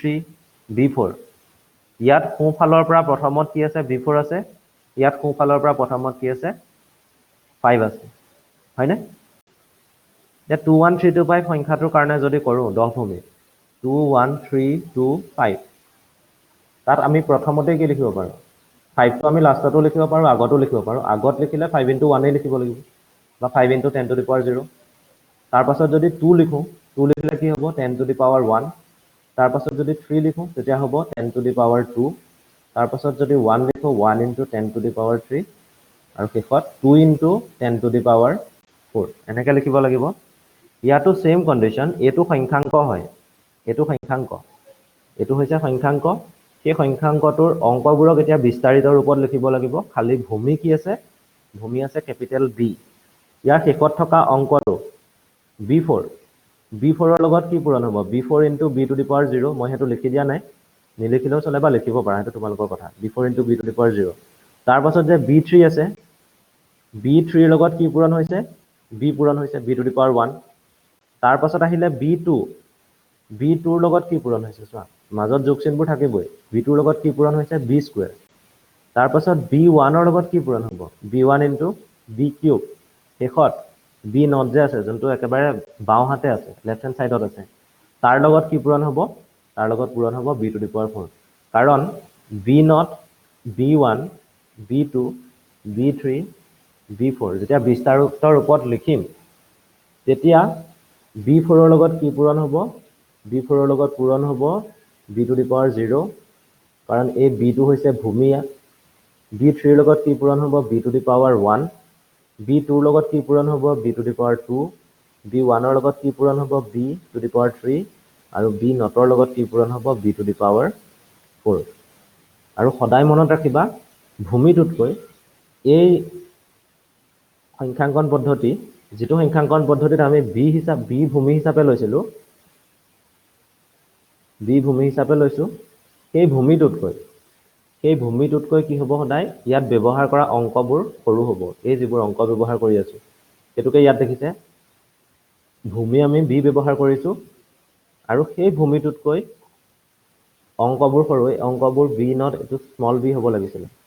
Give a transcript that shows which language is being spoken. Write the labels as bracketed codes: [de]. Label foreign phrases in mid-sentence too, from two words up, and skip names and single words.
[as] b4 ইয়াত সোঁফালৰ পৰা প্ৰথমত কি আছে b4 আছে ইয়াত সোঁফালৰ পৰা প্ৰথমত কি আছে 5 আছে হয়নে এতিয়া 2 1 3 2 5 সংখ্যাটোৰ কাৰণে যদি কৰো 10 ভূমি 2 1 3 2 5 তাত আমি প্ৰথমতে কি লিখিব পাৰো 5 টো আমি লাষ্টতো লিখিব পাৰো আগতো লিখিব পাৰো আগত লিখিলে 5 into 1 এ লিখিব লাগিব বা 5 [en] into 10 to the power 0 [as] তাৰ পাছত যদি 2 লিখো 2 লিখিলে কি হ'ব [en] 10 to the power 1 [as] তাৰ পাছত যদি 3 লিখো তেতিয়া হ'ব [en] 10 to the power 2 [as] তাৰ পাছত যদি 1 লিখো [en] 1 into 10 to the power 3 [as] আৰু শেষত 2 [en] into 10 to the power 4 [as] এনেকৈ লিখিব লাগিব ইয়াতো সেম কন্ডিশন এটো সংখ্যাংক হয় এটো সংখ্যাংক এটো হৈছে সংখ্যাংক সেই সংখ্যাংকটোৰ অংকবোৰক এতিয়া বিস্তাৰিত ৰূপত লিখিব লাগিব খালি ভূমি কি আছে ভূমি আছে [en] capital B [as] ইয়াৰ শেষত থকা অংকটো b4 b4 ৰ লগত কি পূৰণ হ'ব b4 [en] into b to the power 0 [as] মই হেতু লিখি দিয়া নাই নিলিখিলেও চলে বা লিখিব পাৰা হেতু তোমালোকৰ কথা b4 [en] into b to the power 0 [as] তাৰ পাছত যে b3 আছে b3 ৰ লগত কি পূৰণ হৈছে b পূৰণ হৈছে [en] b to the power 1 [as] তাৰ পাছত আহিলে b2 b2 ৰ লগত কি পূৰণ হৈছে চোৱা মাজত যোগ চিহ্নবোৰ থাকিবই b2 ৰ লগত কি পূৰণ হৈছে b স্কয়াৰ তাৰ পাছত b1 ৰ লগত কি পূৰণ হ'ব [en] b1 into b cube [as] শেষত b নট যে আছে যোনটো একেবাৰে বাও হাতে আছে [en] left hand sideত [as] আছে তাৰ লগত কি পূৰণ হ'ব তাৰ লগত পূৰণ হ'ব [en] b to the power 4 [as] কাৰণ b নট b1 b2 b3 b4 যেতিয়া বিস্তাৰিত ৰূপত লিখিম তেতিয়া b4 ৰ লগত কি পূৰণ হ'ব b4 ৰ লগত পূৰণ হ'ব [en] b to the power 0 [as] কাৰণ এই b2 হৈছে ভূমি b3 ৰ লগত কি পূৰণ হ'ব [en] b to the power 1 [as] b2 ৰ লগত কি পূৰণ হ'ব [en] b to the power 2 [as] b1 ৰ লগত কি পূৰণ হ'ব [en] b to the power 3 [as] আৰু b নটৰ লগত কি পূৰণ হ'ব [en] b to the power 4 [as] আৰু সদায় মনত ৰাখিবা ভূমিটোতকৈ এই সংখ্যাঙ্কন পদ্ধতি যেটো সংখ্যাঙ্কন পদ্ধতিত আমি b ভূমি হিচাপে লৈছিলো b ভূমি হিচাপে লৈছো সেই ভূমিটোতকৈ কি হ'ব সদায় ইয়াত ব্যৱহাৰ কৰা অংকবোৰ সৰু হ'ব এই যিবোৰ অংক ব্যৱহাৰ কৰি আছো এটোকে ইয়াত দেখিছে ভূমি আমি b ব্যৱহাৰ কৰিছো আৰু সেই ভূমিটোতকৈ অংকবোৰ সৰু অংকবোৰ b নট এটো [en] small b [as] হ'ব লাগিছিল